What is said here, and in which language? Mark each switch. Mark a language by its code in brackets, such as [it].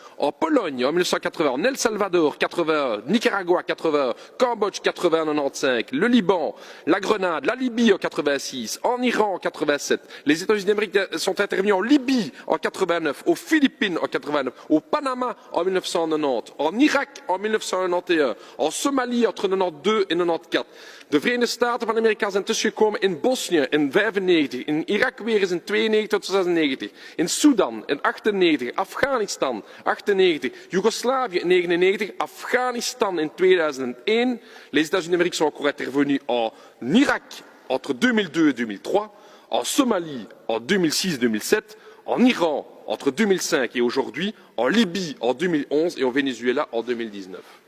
[fr] en Pologne en 1980, en El Salvador 81, Nicaragua 81, Cambodge 80 95, le Liban, la Grenade, la Libye en 86, en Iran en 87, les États-Unis d'Amérique sont intervenus en Libye en 89, aux Philippines en 89, au Panama en 1990, en Irak en 1991, en Somalie entre 92 en 94. [nl] De Verenigde Staten van Amerika zijn tussengekomen in Bosnië in 95, in Irak weer eens in 92 tot 96, in Sudan in 98, Afghanistan 98, Joegoslavië in 99, Afghanistan in 2001. [fr] Les États-Unis d'Amérique sont encore intervenus en Irak entre 2002 et 2003, en Somalie en 2006-2007, en Iran entre 2005 et aujourd'hui, en Libye en 2011 et au Venezuela en 2019.